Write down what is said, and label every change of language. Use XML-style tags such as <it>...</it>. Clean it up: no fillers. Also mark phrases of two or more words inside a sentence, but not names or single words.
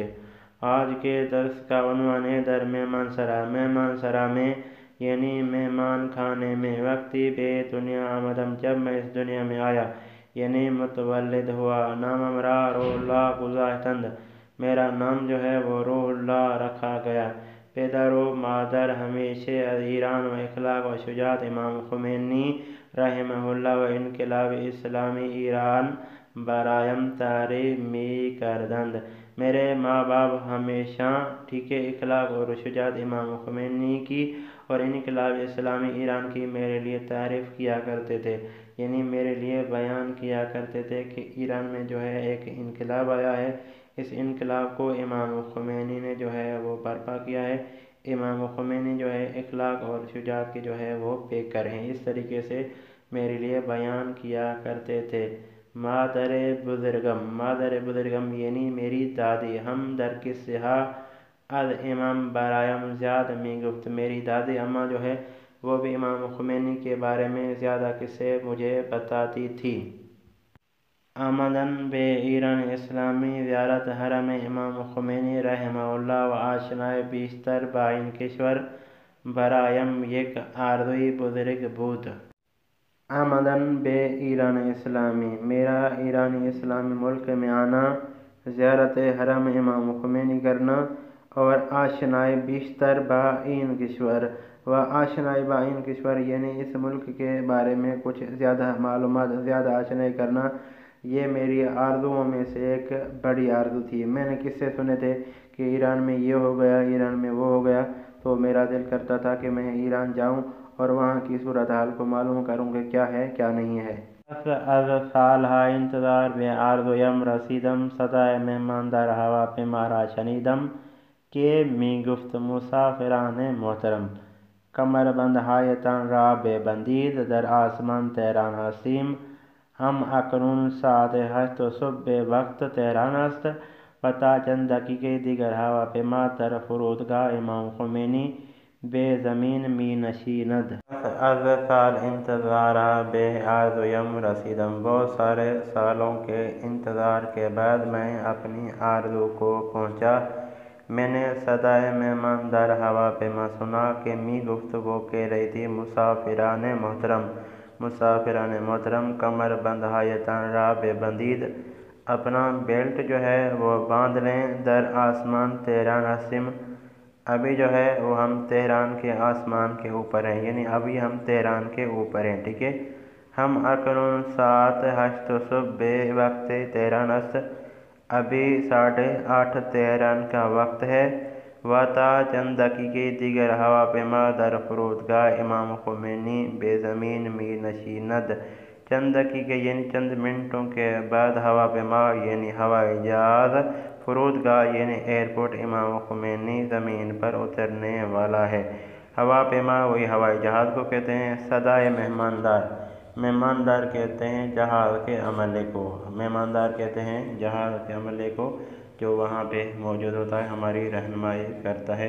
<ur>آج کے درس کا عنوان ہے</ur> <fa>در مہمان سرا۔</fa> <ur>مہمان سرا میں یعنی مہمان خانے میں،</ur> <fa>وقتی بے دنیا آمدم</fa> <ur>جب میں اس دنیا میں آیا، یعنی متولد ہوا۔</ur> <fa>نام ہمارا روح اللہ گزاشتند،</fa> <ur>میرا نام جو ہے وہ روح اللہ رکھا گیا۔</ur> <fa>پیدر و مادر ہمیشہ ایران و اخلاق و شجاعت امام خمینی رحمہ اللہ و انقلاب اسلامی ایران برایم تعریف می کردند۔</fa> <ur>میرے ماں باپ ہمیشہ اخلاق اور شجاعت امام خمینی کی اور انقلاب اسلامی ایران کی میرے لیے تعریف کیا کرتے تھے، یعنی میرے لیے بیان کیا کرتے تھے کہ ایران میں جو ہے ایک انقلاب آیا ہے، اس انقلاب کو امام خمینی نے جو ہے وہ برپا کیا ہے۔ امام خمینی جو ہے اخلاق اور شجاعت کے جو ہے وہ پیکر ہیں، اس طریقے سے میرے لیے بیان کیا کرتے تھے۔</ur> <fa>مادر بزرگم</fa> <ur>یعنی میری دادی،</ur> <fa>ہم در قصہ از امام برایم زیاد می گفت،</fa> <ur>میری دادی اماں جو ہے وہ بھی امام خمینی کے بارے میں زیادہ قصے مجھے بتاتی تھی۔</ur> <fa>آمدن بے ایران اسلامی زیارت حرم امام خمینی رحمہ اللہ و آشنای بیشتر با این کشور برایم یک آرزوی بزرگ بود۔ آمدن بے ایران اسلامی،</fa> <ur>میرا ایرانی اسلامی ملک میں آنا، زیارت حرم امام خمینی کرنا اور</ur> <fa>آشنائی بیشتر با این کشور و آشنائی با این کشور</fa> <ur>یعنی اس ملک کے بارے میں کچھ زیادہ معلومات، زیادہ آشنائی کرنا، یہ میری آرزوؤں میں سے ایک بڑی آرزو تھی۔ میں نے قصے سنے تھے کہ ایران میں یہ ہو گیا، ایران میں وہ ہو گیا، تو میرا دل کرتا تھا کہ میں ایران جاؤں اور وہاں کی صورتحال کو معلوم کروں کہ کیا ہے کیا نہیں ہے۔</ur> <fa>پس از سالہا انتظار بے آرزویم رسیدم، صدای مہماندار ہواپیما را شنیدم کہ می گفت مسافران محترم، کمربند ہایتان را بے بندید، در آسمان تہران ہستیم، ہم اکنون ساعت 8 صبح وقت تہران است و تا چند دقیقه دیگر ہواپیما در فرودگاه امام خمینی بے زمین می نشیند۔ از سال انتظار بے آرزویم رسیدم،</fa> <ur>بہت سارے سالوں کے انتظار کے بعد میں اپنی آرزو کو پہنچا۔ میں نے</ur> <fa>صدائے مہماندار ہواپیما</fa> <ur>سنا کہ</ur> <fa>می گفت،</fa> <ur>وہ کہہ رہی تھی</ur> <fa>مسافران محترم، مسافران محترم، کمر بند ہایتان را بے بندید،</fa> <ur>اپنا بیلٹ جو ہے وہ باندھ لیں،</ur> <fa>در آسمان تہران ہستیم،</fa> <ur>ابھی جو ہے وہ ہم تہران کے آسمان کے اوپر ہیں، یعنی ابھی ہم تہران کے اوپر ہیں،</ur> <fa>ہم اکنون ساعت 8 صبح وقت تہران است،</fa> <ur>ابھی 8:30 تہران کا وقت ہے،</ur> <fa>و تا چند دقیقے دیگر ہواپیما در فرودگاہ امام خمینی بے زمین می نشیند،</fa> <ur>چند دقیقے یعنی چند منٹوں کے بعد ہواپیما یعنی ہوائی جہاز فرودگاہ یعنی ایئرپورٹ امام خمینی زمین پر اترنے والا ہے۔ ہواپیما وہی ہوائی جہاز کو کہتے ہیں۔ صدائے مہماندار، مہماندار کہتے ہیں جہاز کے عملے کو، مہماندار کہتے ہیں جہاز کے عملے کو جو وہاں پہ موجود ہوتا ہے، ہماری رہنمائی کرتا ہے۔</ur>